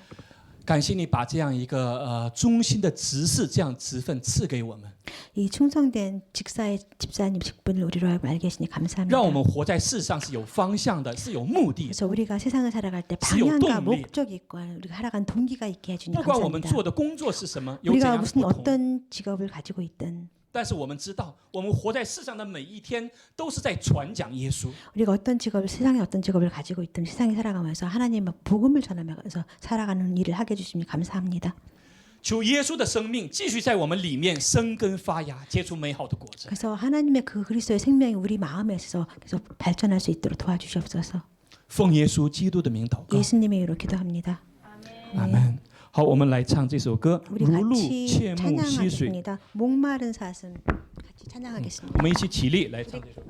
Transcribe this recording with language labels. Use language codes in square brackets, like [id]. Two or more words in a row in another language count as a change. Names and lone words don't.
[zh] 感谢你把这样一个忠心的执事这样职分赐给我们， [ko] 이 충성된 직사의 집사님 직분을 우리로 알게 하시니 감사합니다. [zh] 让我们活在世上是有方向的，是有目的的。 [ko] 그래서 우리가 세상을 살아갈 때 [zh] 是有 [ko] 방향과 [zh] 动力。 [ko] 목적이 있고 우리가 살아간 동기가 있게 해주니 [zh] 不管我们 [ko] 감사합니다. [zh] 做的工作是什么，有怎 [ko] 우리가 [zh] 样 [ko] 무슨 [zh] 不同， [ko] 어떤 직업을 가지고 있든 [zh] 但是我们知道，我们活在世上的每一天都是在传讲耶稣。 [ko] 우리가 어떤 직업을 세상에 어떤 직업을 가지고 있든 세상에 살아가면서 하나님의 복음을 전하면서 살아가는 일을 하게 해주시니 감사합니다. [zh] 求耶稣的生命继续在我们里面生根发芽，结出美好的果子。 [ko] 그래서 하나님의 그 그리스도의 생명이 우리 마음에 있어서 계속 발전할 수 있도록 도와주시옵소서. [zh] 奉耶稣基督的名祷告， [ko] 예수님의 이름으로 기도합니다. [zh] 阿门。好，我们来唱这首歌《 [ko] 우리 [zh] 如鹿 [ko] 같이 [zh] 切慕溪水》。 [ko] 찬양하겠습니다. 목마른 사슴 같이 찬양하겠습니다. [zh] 我们一起起立来唱这首歌。